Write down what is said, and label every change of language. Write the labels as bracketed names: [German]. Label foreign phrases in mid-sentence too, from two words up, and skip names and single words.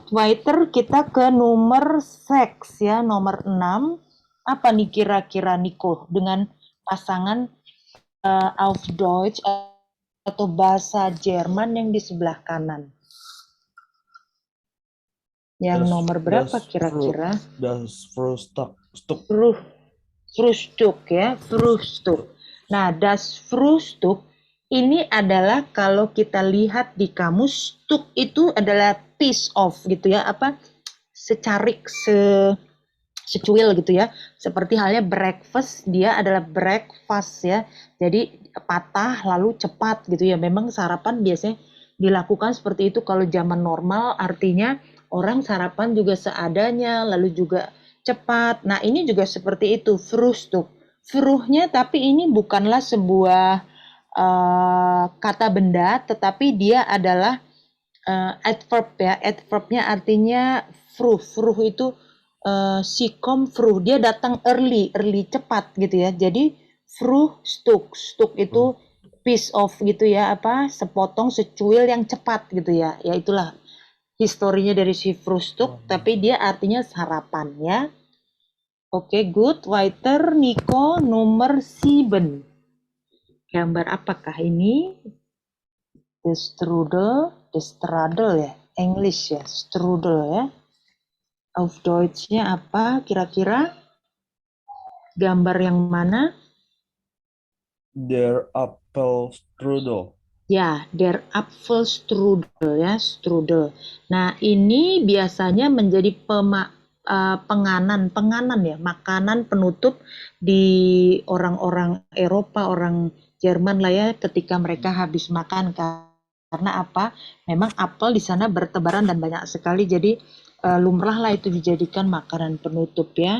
[Indonesian] Waiter, kita ke nomor 6 ya, nomor 6. Apa nih kira-kira Niko dengan pasangan [German] auf Deutsch [Indonesian] atau bahasa Jerman yang di sebelah kanan? Yang nomor berapa kira-kira? [German] Das Frühstück. Frühstück ya, Frühstück. [Indonesian] Nah, [German] das Frühstück [Indonesian] ini adalah kalau kita lihat di kamus, stuk itu adalah [English] piece of [Indonesian] gitu ya, apa secarik, secuil gitu ya. Seperti halnya breakfast, dia adalah breakfast ya. Jadi patah lalu cepat gitu ya. Memang sarapan biasanya dilakukan seperti itu kalau zaman normal, artinya orang sarapan juga seadanya, lalu juga cepat. Nah, ini juga seperti itu, Frühstück. Fruhnya tapi ini bukanlah sebuah kata benda, tetapi dia adalah adverb ya. Adverbnya artinya fruh. Fruh itu si kom früh, dia datang early cepat gitu ya. Jadi [German] früh stuk [Indonesian] itu [English] piece of [Indonesian] gitu ya, apa sepotong secuil yang cepat gitu ya. Ya itulah historinya dari si frühstück, tapi dia artinya sarapan ya. Oke, good. Weiter, Nico, nomor 7. Gambar apakah ini? [English] The strudel ya. [Indonesian] English ya, strudel ya. [German] Auf Deutsch- [Indonesian] nya apa kira-kira? Gambar yang mana? [German] Der Apfelstrudel. [Indonesian] Ya, [German] der Apfelstrudel [Indonesian] ya, strudel. Nah, ini biasanya menjadi penganan ya, makanan penutup di orang-orang Eropa, orang Jerman lah ya, ketika mereka habis makan. Karena apa? Memang apel di sana bertebaran dan banyak sekali, jadi lumrah lah itu dijadikan makanan penutup ya.